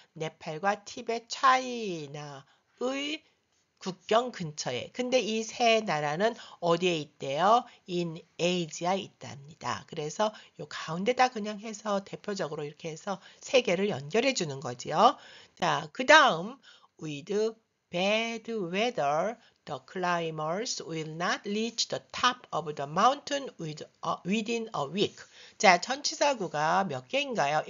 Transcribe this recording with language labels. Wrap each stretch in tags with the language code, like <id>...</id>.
<ko>네팔과 티벳, 차이나의 국경 근처에. 근데 이 세 나라는 어디에 있대요?</ko> <en>In Asia</en> <ko>에 있답니다. 그래서 요 가운데다 그냥 해서 대표적으로 이렇게 해서 세 개를 연결해 주는 거지요. 자, 그 다음</ko> <en>with bad weather, the climbers will not reach the top of the mountain within a week.</en> <ko>자, 전치사구가 몇 개인가요?</ko>